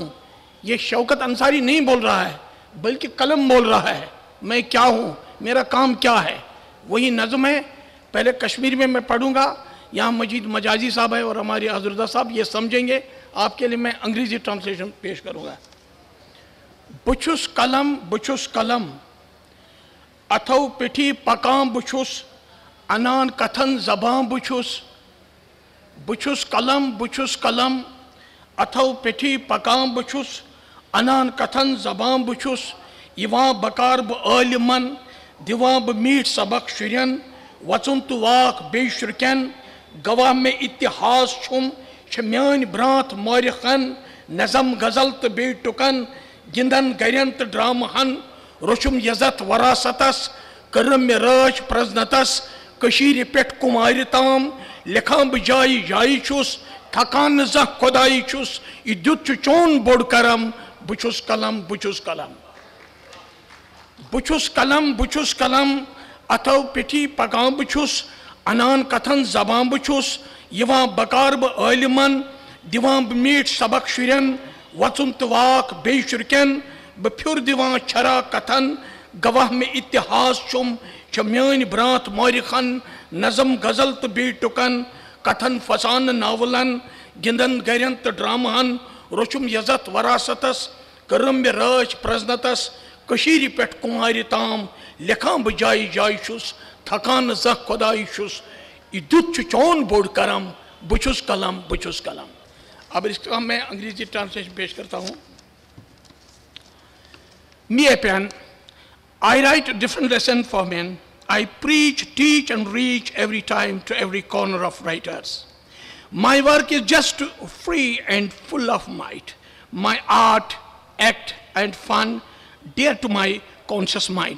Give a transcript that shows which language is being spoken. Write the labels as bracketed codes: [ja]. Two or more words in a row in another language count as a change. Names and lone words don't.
[hi] ये शौकत अंसारी नहीं बोल रहा है, बल्कि कलम बोल रहा है, मैं क्या हूं, मेरा काम क्या है। वही नज़म है। पहले कश्मीरी में मैं पढ़ूंगा, यहाँ मजीद मजाजी साहब है और हमारे आज़ुर्दा साहब ये समझेंगे। आपके लिए मैं अंग्रेजी ट्रांसलेशन पेश करूंगा। [ks] बुचुस कलम अथौ पिठी पकाम बुचुस, अनान कथन जबां बुचुस। बुचुस कलम अथौ पिठी पकाम बुचुस, अनान कथन जबां बुचुस। यवां बकार ब आलिमन, दिवां ब मीठ सबक शुरन। वचुन तो वाक बे शुरकन, गवाह में इतिहास छुम, छम्यान ब्रांत मौरिखन। नज़म गजल तो बे टुकन, गिंदन गरन तो ड्रामहन। रुशुम यजत वरासतस, करम में राज प्रजनतस। कशीर पेट कुमार ताम, लिखां बजाई जाई छुस। थकान ज खुदाई छुस, इद्युत चोन बोड़ करम। बुचुस कलम बुचुस कलम अथौ पिठी पगां बुचुस, अनान कथन जबां बुचुस। यवां बकार ब आलिमन, दिवां ब मीठ सबक शुरन। वचुन तवाक बे शुरकन, बफ्युर दिवां छरा कथन। गवाह में इतिहास चुम, छम्यान ब्रांत मौरिखन। नज़म गजल तो बे टुकन, कथन फसान नावलन। गिंदन गरन तो ड्रामहन। रुशुम यजत वरासतस, करम में राज प्रजनतस। कशीर पेट कुमार ताम, लिखां बजाई जाई छुस। थकान ज खुदाई छुस, इद्युत चौन बोड़ करम। बुचुस कलम। [hi] अब इसका मैं अंग्रेजी ट्रांसलेशन पेश करता हूँ। [en] Me a pen, I write a different lesson for men. I preach, teach, and reach every time to every corner of writers. My work is just free and full of might. My art, act, and fun dear to my conscious mind.